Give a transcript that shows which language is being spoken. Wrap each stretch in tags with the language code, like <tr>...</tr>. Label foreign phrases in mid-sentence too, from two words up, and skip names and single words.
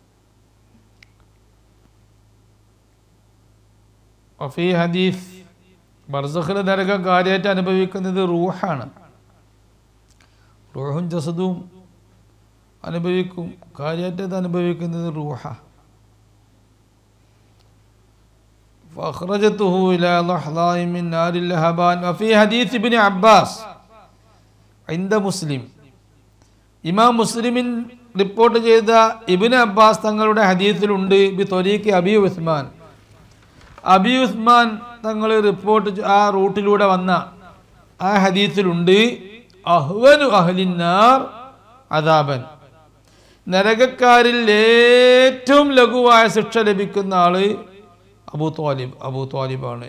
<ar>وفي حديث,</ar> <ml>ബർസഖിലെ നരകം കാര്യമായിട്ട് അനുഭവിക്കുന്നത് റൂഹാണ്. റൂഹും ജസദും അനുഭവിക്കും, കാര്യമായിട്ട് അത് അനുഭവിക്കുന്നത് റൂഹ.</ml> <ar>فأخرجته إلى لحظة من نار اللهبان. وفي حديث ابن عباس عند مسلم,</ar> <ml>ഇമാം മുസ്ലിമിൻ റിപ്പോർട്ട് ചെയ്ത ഇബ്നു അബ്ബാസ് തങ്ങളുടെ ഹദീസിലുണ്ട്</ml> <ar>بطريق أبي عثمان,</ar> <ml>അബി ഉസ്മാൻ തങ്ങൾ റിപ്പോർട്ട് ആ റൂട്ടിലൂടെ വന്ന ആ ഹദീസിലുണ്ട്</ml> <ar>أهون أهل النار عذابا,</ar> <ml>നരകക്കാരിൽ ഏറ്റവും ലഘുവായ ശിക്ഷ ലഭിക്കുന്ന ആള് അബൂ ത്വാലിബാണ്.</ml>